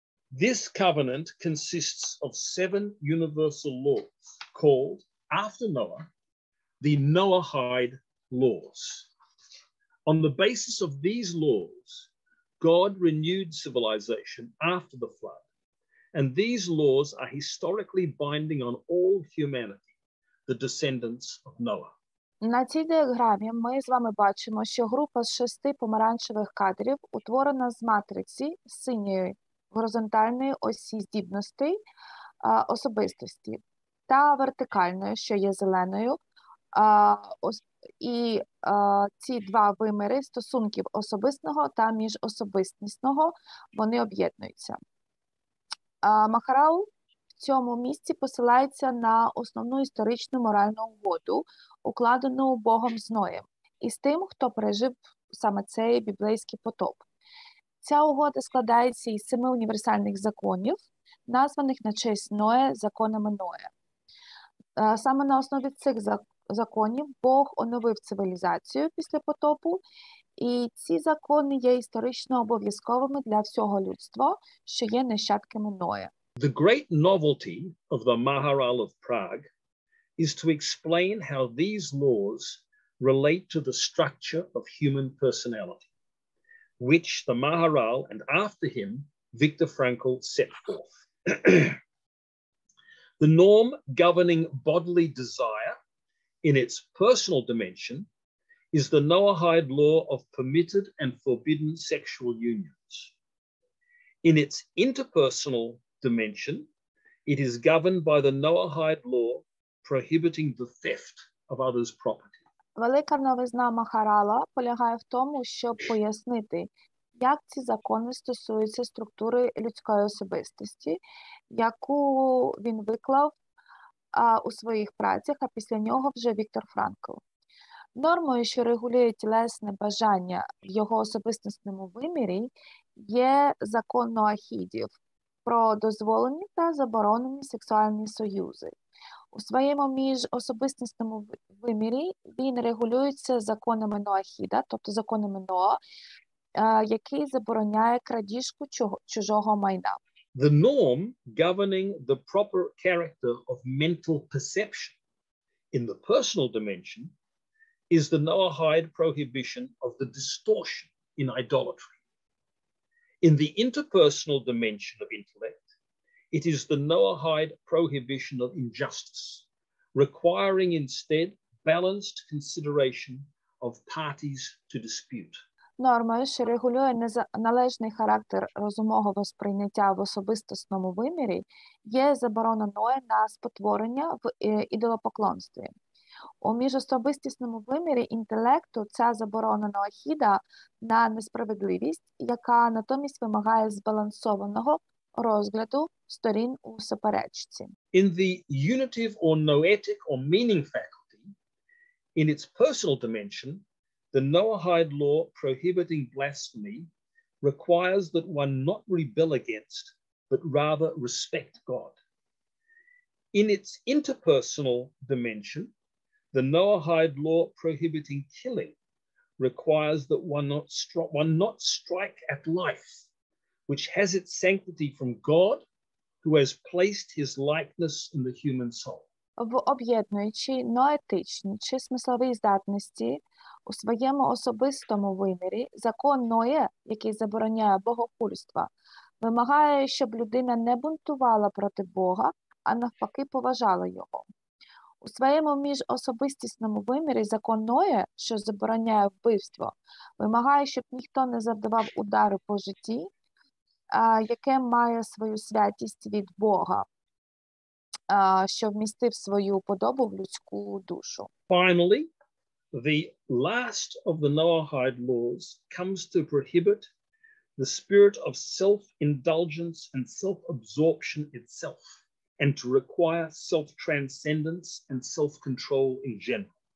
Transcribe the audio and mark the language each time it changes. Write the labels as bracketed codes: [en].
[en] This covenant consists of 7 universal laws called, after Noah, the Noahide laws. On the basis of these laws, God renewed civilization after the flood, and these laws are historically binding on all humanity, the descendants of Noah. [uk] На цій діаграмі ми з вами бачимо, що група з 6 помаранчевих кадрів утворена з матриці синьої горизонтальної осі здібностей особистості та вертикальної, що є зеленою, і ці два виміри стосунків особистого та міжособистісного, вони об'єднуються. Махарал в цьому місці посилається на основну історичну моральну угоду, укладену Богом з Ноєм, і з тим, хто пережив саме цей біблейський потоп. Ця угода складається із 7 універсальних законів, названих на честь Ноя законами Ноя. Саме на основі цих законів Бог оновив цивілізацію після потопу, і ці закони є історично обов'язковими для всього людства, що є нащадками Ноя. [en] The great novelty of the Maharal of Prague is to explain how these laws relate to the structure of human personality, which the Maharal and after him, Viktor Frankl, set forth. The norm governing bodily desire in its personal dimension is the Noahide law of permitted and forbidden sexual unions. In its interpersonal dimension, it is governed by the Noahide law prohibiting the theft of others' property. [uk] Велика новизна Махарала полягає в тому, щоб пояснити, як ці закони стосуються структури людської особистості, яку він виклав у своїх працях, а після нього вже Віктор Франкл. Нормою, що регулює тілесне бажання в його особистісному вимірі, є закон Ноахідів про дозволені та заборонені сексуальні союзи. У своєму міжособистісному вимірі він регулюється законами Ноахіда, тобто законами Ноа, який забороняє крадіжку чужого майна. [en] The norm governing the proper character of mental perception in the personal dimension is the Noahide prohibition of the distortion in idolatry. In the interpersonal dimension of intellect, it is the Noahide prohibition of injustice, requiring instead balanced consideration of parties to dispute. [uk] Нормою, що регулює належний характер розумового сприйняття в особистісному вимірі, є заборона Ноя на спотворення в ідолопоклонстві. У міжособистісному вимірі інтелекту ця заборона Ноахіда на несправедливість, яка натомість вимагає збалансованого розгляду сторін у суперечці. [en] In the unitive or noetic or meaning faculty, in its personal dimension, the Noahide law prohibiting blasphemy requires that one not rebel against, but rather respect God. In its interpersonal dimension, the Noahide law prohibiting killing requires that one not strike at life, which has its sanctity from God, who has placed his likeness in the human soul. [uk] В об'єднуючи ноетичні чи смислові здатності у своєму особистому вимірі, закон Ноє, який забороняє богохульство, вимагає, щоб людина не бунтувала проти Бога, а навпаки поважала його. У своєму міжособистісному вимірі закон Ноє, що забороняє вбивство, вимагає, щоб ніхто не завдавав удари по житті, яке має свою святість від Бога, що вмістив свою подобу в людську душу. [en] Finally, the last of the Noahide laws comes to prohibit the spirit of self-indulgence and self-absorption itself, and to require self-transcendence and self-control in general.